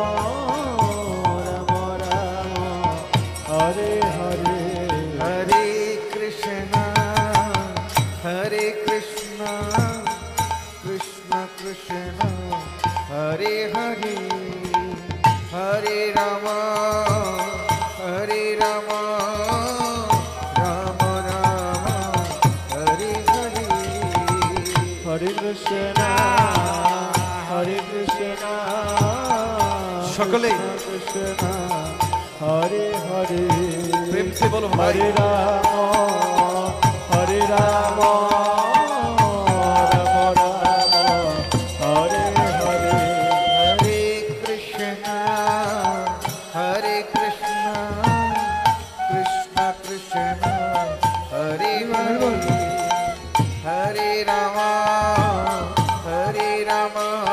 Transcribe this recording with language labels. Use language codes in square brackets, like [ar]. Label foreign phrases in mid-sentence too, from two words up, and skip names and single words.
[sa] Rama Rama Hare Hare Hare Krishna Hare Krishna Krishna Krishna Hare Hare Hare Rama Hare Rama Rama Rama Hare Hare Hare Krishna Hare Krishna সকলে Krishna Hare Hare [hi] प्रेम से बोलो भाई [sa] Hare Rama Hare Rama Rama Rama Hare Hare Hare Krishna Hare Krishna Krishna Krishna Hare Hare Hare Rama Hare Rama